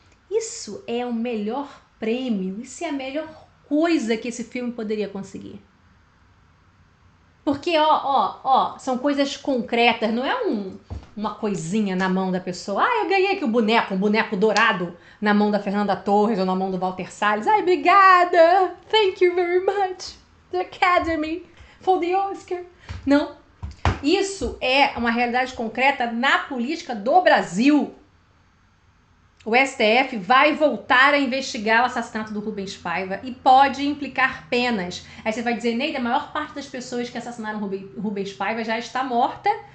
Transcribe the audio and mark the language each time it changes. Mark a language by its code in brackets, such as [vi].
[pt] Isso é o melhor prêmio, isso é a melhor coisa que esse filme poderia conseguir. Porque, são coisas concretas, não é uma coisinha na mão da pessoa. Eu ganhei aqui um boneco dourado na mão da Fernanda Torres ou na mão do Walter Salles. Obrigada! [en] Thank you very much, the Academy, for the Oscar. [pt] Não. Isso é uma realidade concreta na política do Brasil. O STF vai voltar a investigar o assassinato do Rubens Paiva e pode implicar penas. Aí você vai dizer, Neida, a maior parte das pessoas que assassinaram Rubens Paiva já está morta.